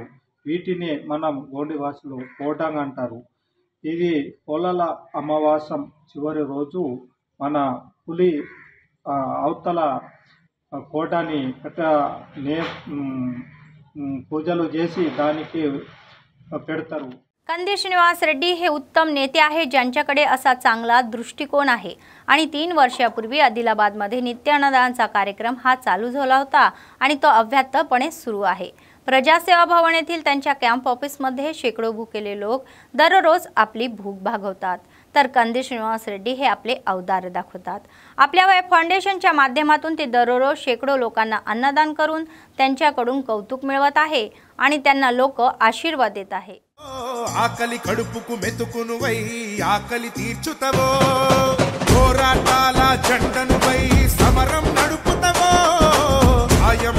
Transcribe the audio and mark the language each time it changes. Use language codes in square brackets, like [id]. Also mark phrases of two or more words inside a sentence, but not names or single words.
[te] వీటిని మనం గోండి భాషలో కోటంగ్ అంటారు. ఇది పొలాల అమావాస్య చివరి రోజు మన పులి అవతల కోటని పూజలు చేసి దానికి పెడతారు. [mr] कंदी श्रीनिवास रेड्डी हे उत्तम नेते आहेत, ज्यांच्याकडे असा चांगला दृष्टिकोन आहे आणि 3 वर्षापूर्वी आदिलाबादमध्ये नित्य अन्नदानाचा कार्यक्रम हा चालू झाला होता आणि तो अव्याहतपणे सुरू आहे। प्रजासेवा भवन येथील त्यांच्या कॅम्प ऑफिसमध्ये शेकडो भुकेले लोक दररोज आपली भूक भागवतात, तर कंदी श्रीनिवास रेड्डी हे आपले अवतार दाखवतात। आपल्या वय फाउंडेशनच्या माध्यमातून ते दररोज शेकडो लोकांना अन्नदान करून त्यांच्याकडून कौतुक मिळवत आहे आणि त्यांना लोक आशीर्वाद देत आहे। [te] ఆకలి కడుపుకు మెతుకునువై ఆకలి తీర్చుతవో, పోరాటాల జెండనువై సమరం నడుపుతవో, ఆయం